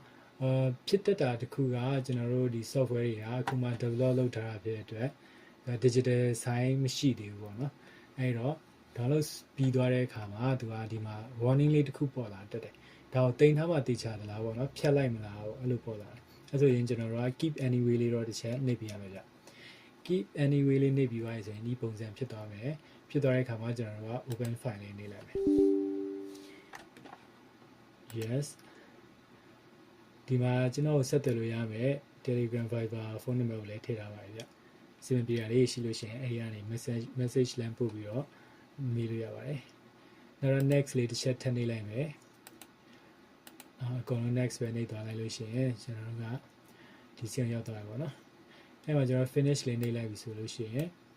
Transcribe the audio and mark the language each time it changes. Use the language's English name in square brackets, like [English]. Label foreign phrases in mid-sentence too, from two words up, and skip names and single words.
[Burmese] ဖြစ်တတ်တာတစ်ခုကကျွန်တော်တို့ဒီ software တွေကအခုမှ develop လုပ်ထားတာဖြစ်တဲ့အတွက် [English] digital sign [Burmese] မရှိသေးဘူးပေါ့နော်အဲ့တော့ download ပြီးသွားတဲ့အခါမှာသူကဒီမှာ warning လေးတစ်ခုပေါ်လာတက်တယ်ဒါကိုတင်ထားမှသိချသလားပေါ့နော်ဖြတ်လိုက်မလားပေါ့အဲ့လိုပေါ်လာတယ်အဲ့ဆိုရင်ကျွန်တော်တို့က [English] keep anyway [Burmese] လေးတော့တစ်ချက်နှိပ်ပြရမယ်ဗျ [English] keep anyway [Burmese] လေးနှိပ်ပြီးသွားရင်ဆိုရင်ဒီပုံစံဖြစ်သွားမယ်ဖြစ်သွားတဲ့အခါမှာကျွန်တော်တို့က [English] open file [Burmese] လေးနှိပ်လိုက်မယ် yes ဒီမှာကျွန်တော်ဆက်သွယ်လို့ရမယ် Telegram Viber ဖုန်းနံပါတ်ကိုလည်းထည့်ထားပါတယ်ဗျစီမံပြရလေးရှိလို့ရှိရင်အဲဒီကနေ message လမ်းပို့ပြီးတော့မေးလို့ရပါတယ်နောက်တော့ next လေးတစ်ချက်ထပ်နှိပ်လိုက်မယ်အကုန်လုံး next ပဲနှိပ်သွားလိုက်လို့ရှိရင်ကျွန်တော်တို့ကဒီစီအောင်ရောက်သွားပြီပေါ့နော်အဲ့မှာကျွန်တော် finish လေးနှိပ်လိုက်ပြီဆိုလို့ရှိရင်